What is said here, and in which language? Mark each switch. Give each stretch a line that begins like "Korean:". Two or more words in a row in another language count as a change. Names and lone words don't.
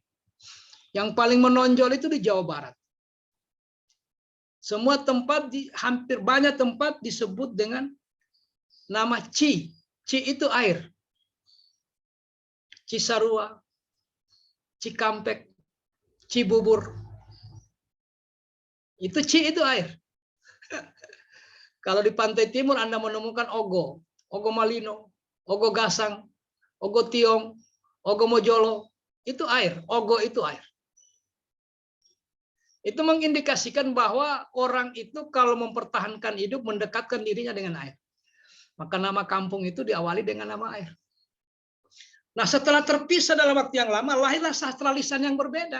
Indonesian: Yang paling menonjol itu di Jawa Barat. Semua tempat, hampir banyak tempat disebut dengan nama Ci. Ci itu air. Cisarua, Cikampek, Cibubur. Itu Ci itu air. Kalau di pantai timur Anda menemukan Ogo, Ogo Malino, Ogo Gasang, Ogo Tiong, Ogo Mojolo, itu air. Ogo itu air. Itu mengindikasikan bahwa orang itu kalau mempertahankan hidup mendekatkan dirinya dengan air. Maka nama kampung itu diawali dengan nama air. Nah, setelah terpisah dalam waktu yang lama, lahirlah sastra lisan yang berbeda.